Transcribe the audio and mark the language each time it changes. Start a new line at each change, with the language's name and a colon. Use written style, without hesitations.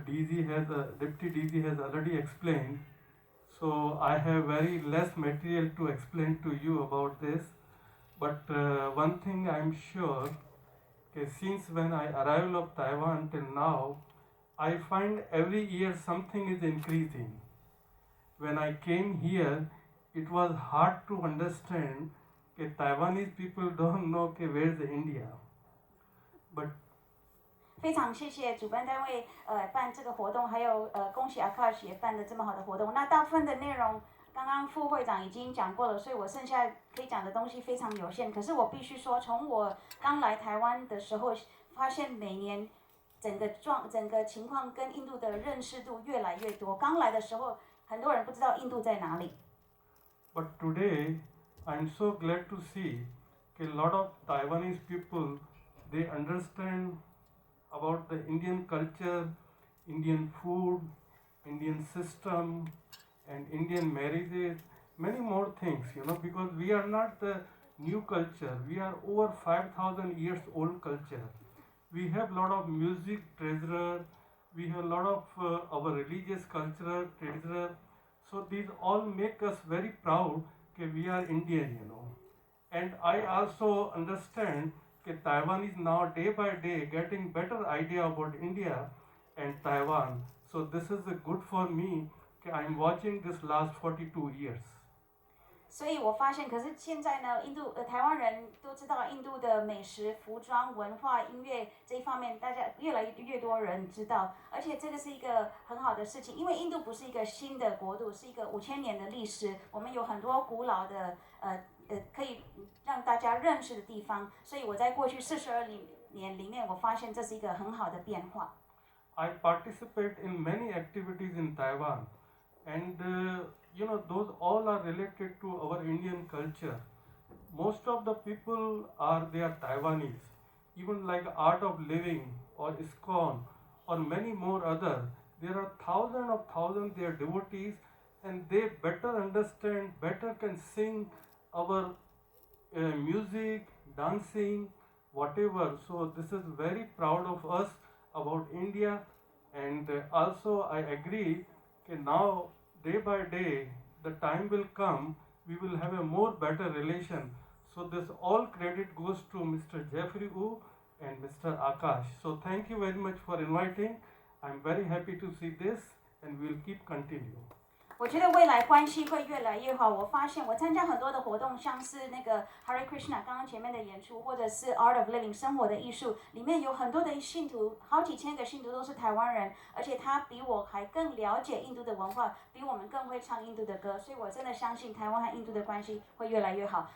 English: Deputy DZ has already explained. So I have very less material to explain to you about this, but one thing I am sure, since when I arrived of Taiwan till now, I find every year something is increasing. When I came here, it was hard to understand that Taiwanese people don't know where is India, but
Chinese: 非常谢谢主办单位办这个活动，还有恭喜 Akash 也办的这么好的活动。那大部分的内容刚刚副会长已经讲过了，所以我剩下可以讲的东西非常有限。可是我必须说，从我刚来台湾的时候，发现每年整个情况跟印度的认识度越来越多。刚来的时候，很多人不知道印度在哪里。
English: But today, I'm so glad to see a lot of Taiwanese people, they understand about the Indian culture, Indian food, Indian system, and Indian marriages, many more things, because we are not the new culture, we are over 5,000 years old culture. We have lot of music treasure, we have lot of our religious cultural treasure, so these all make us very proud that we are Indian, And I also understand that Taiwan is now day by day getting better idea about India and Taiwan. So this is good for me. I'm watching this last 42 years.
Chinese: 所以我发现，可是现在呢，台湾人都知道印度的美食、服装、文化、音乐这一方面，大家越来越多人知道，而且这个是一个很好的事情，因为印度不是一个新的国度，是一个5000年的历史，我们有很多古老的可以让大家认识的地方，所以我在过去42年里面，我发现这是一个很好的变化。
English: I participate in many activities in Taiwan, and those all are related to our Indian culture. Most of the people they are Taiwanese, even like Art of Living or ISKCON or many more other. There are thousands they are devotees, and they better understand, better can sing our music, dancing, whatever. So this is very proud of us about India, and also I agree that now day by day the time will come we will have a more better relation. So this all credit goes to Mr. Jeffrey Wu and Mr. Akash. So thank you very much for inviting. I'm very happy to see this, and we'll keep continue.
Chinese: 我觉得未来关系会越来越好。我发现我参加很多的活动，像是那个 Hare Krishna 刚刚前面的演出，或者是 Art of Living 生活的艺术，里面有很多的信徒，好几千个信徒都是台湾人，而且他比我还更了解印度的文化，比我们更会唱印度的歌，所以我真的相信台湾和印度的关系会越来越好。